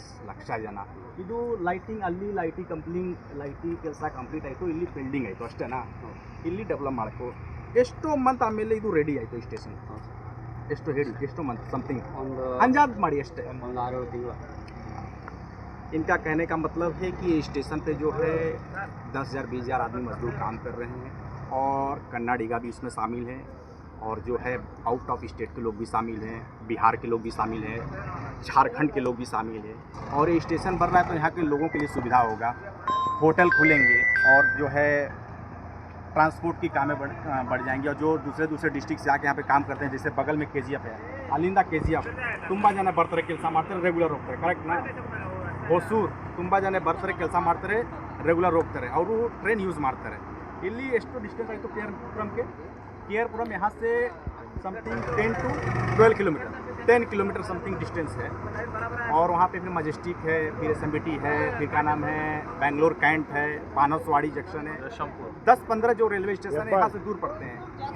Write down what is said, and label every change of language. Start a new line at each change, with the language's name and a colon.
Kannada: ಲಕ್ಷ ಜನ। ಇದು ಲೈಟಿಂಗ್, ಅಲ್ಲಿ ಲೈಟಿಂಗ್ ಕೆಲಸ ಕಂಪ್ಲೀಟ್ ಆಯಿತು, ಇಲ್ಲಿ ಬಿಲ್ಡಿಂಗ್ ಆಯಿತು ಅಷ್ಟೇನಾ? ಇಲ್ಲಿ ಡೆವಲಪ್ ಮಾಡಬೇಕು। ಎಷ್ಟೋ ಮಂತ್ ಆಮೇಲೆ ಇದು ರೆಡಿ ಆಯಿತು ಈ ಸ್ಟೇಷನ್? ಎಷ್ಟು ಹೇಳಿ, ಎಷ್ಟು ಮಂತ್ ಸಮಥಿಂಗ್ अंदाज ಮಾಡಿ ಅಷ್ಟೇ? 6 ತಿಂಗಳು।
Hindi: इनका कहने का मतलब है कि स्टेशन पे जो है 10,000 20,000 आदमी मजदूर काम कर रहे हैं और कन्नाडिगा भी इसमें शामिल है, और जो है आउट ऑफ स्टेट के लोग भी शामिल हैं, बिहार के लोग भी शामिल हैं, झारखंड के लोग भी शामिल हैं। और ये स्टेशन बन रहा है तो यहाँ के लोगों के लिए सुविधा होगा, होटल खुलेंगे और जो है ट्रांसपोर्ट की कामें बढ़ जाएंगी। और जो दूसरे डिस्ट्रिक्ट से आके यहाँ पे काम करते हैं, जैसे बगल में KGF है,
Kannada: ಅಲ್ಲಿಂದ KGF ತುಂಬ ಜನ ಬರ್ತಾರೆ, ಕೆಲಸ ಮಾಡ್ತಾರೆ, ರೆಗ್ಯುಲರ್ ಹೋಗ್ತಾರೆ, ಕರೆಕ್ಟ್ನಾ? ಹೊಸೂರು ತುಂಬ ಜನ ಬರ್ತಾರೆ, ಕೆಲಸ ಮಾಡ್ತಾರೆ, ರೆಗ್ಯುಲರ್ ಹೋಗ್ತಾರೆ, ಅವರು ಟ್ರೈನ್ ಯೂಸ್ ಮಾಡ್ತಾರೆ। ಇಲ್ಲಿ ಎಷ್ಟು ಡಿಸ್ಟೆನ್ಸ್ ಆಯಿತು
Hindi: KRपुरम KRपुरम यहाँ से something 10 to 12 kilometre, 10 kilometre something distance है। और वहाँ पे फिर मजेस्टिक है, फिर SMBT है, फिर क्या नाम है, बेंगलोर कैंट है, पानसवाड़ी जंक्शन है, 10-15 जो रेलवे स्टेशन है यहाँ से दूर पड़ते हैं।